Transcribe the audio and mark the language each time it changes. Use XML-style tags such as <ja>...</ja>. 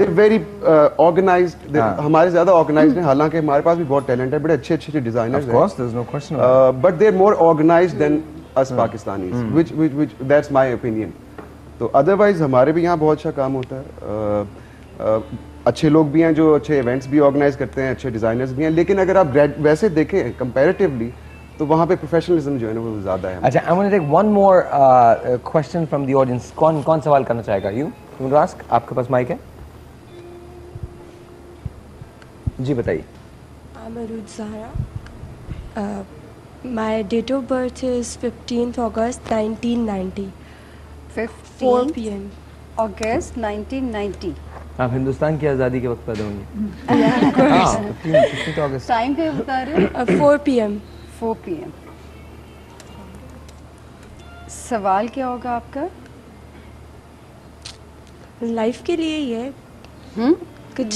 <en>they're very organized,</en> <hi>हमारे ज़्यादा organised हैं, हालांकि हमारे पास भी बहुत टैलेंट है, बड़े अच्छे डिजाइनर्स</hi> <en>Of</en> <hi>हैं।</hi> <en>course, there's no question about it. But they're more organized than us Pakistanis, which that's my opinion.</en> <hi>तो अदरवाइज हमारे भी यहाँ बहुत अच्छा काम होता है, अच्छे लोग भी हैं जो अच्छे इवेंट्स भी ऑर्गेनाइज करते हैं, अच्छे डिजाइनर्स भी हैं, लेकिन अगर आप वैसे देखें कंपैरेटिवली तो वहाँ पे प्रोफेशनलिज्म जो है ना वो ज़्यादा है।</hi> <en>अच्छा, I want to take one more question from the audience.</en> <hi>कौन सवाल करना चाहेगा?</hi> <en>You want to ask?</en> <hi>आपके पास माइक है? जी बताइए।</hi> <en>I'm Arud Zahra. My date of birth is 15th August 1990. 4 p.m. August 1990.</en> <hi>आप हिंदुस्तान की आज़ादी के वक्त पैदा होंगे। हाँ, 15 अगस्त। टाइम क्या बता रहे हो?</hi> <en>4 p.m. 4 p.m.</en> <hi>सवाल क्या होगा आपका? लाइफ के लिए ही है। कुछ</hi>